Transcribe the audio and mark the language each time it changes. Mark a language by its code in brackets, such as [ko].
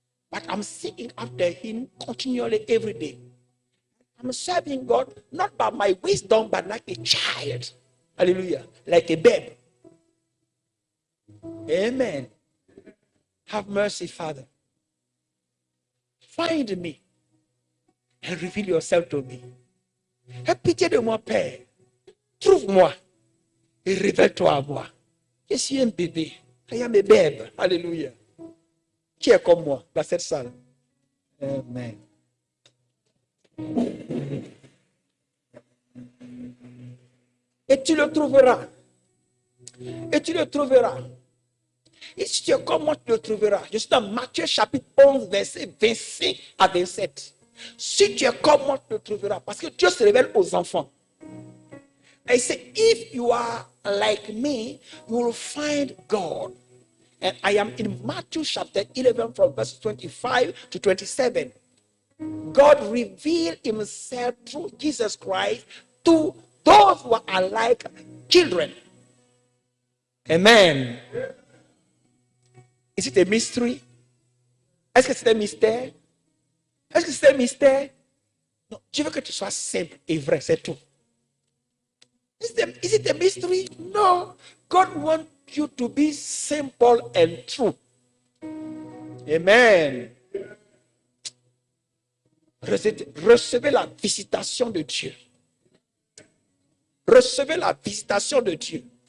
[en] But I'm seeking after him continually every day. I'm serving God not by my wisdom, but like a child. Hallelujah. Like a babe. Amen. Have mercy, Father. Find me and reveal yourself to me. [fr] Aie pitié de moi, Père. Trouve-moi et révèle-toi à moi. Je suis un bébé. [en] I am a babe. [fr] Alléluia. Qui est comme moi dans cette salle? Amen. Et tu le trouveras. Et tu le trouveras. Et si tu es comme moi, tu le trouveras. Je suis dans Matthieu chapitre 11, verset 25 à 27. Si tu es comme moi, tu le trouveras. Parce que Dieu se révèle aux enfants. [en] I say, if you are like me, you will find God. And I am in Matthew chapter 11 from verse 25 to 27. God revealed himself through Jesus Christ to those who are like children. Amen. Is it a mystery? [fr] Est-ce que c'est un mystère? Est-ce que c'est un mystère? Non, je veux que tu sois simple et vrai, c'est tout. [en] Is it a mystery? No. God wants you to be simple and true. Amen. [fr] Recevez la visitation de Dieu. Recevez la visitation de Dieu.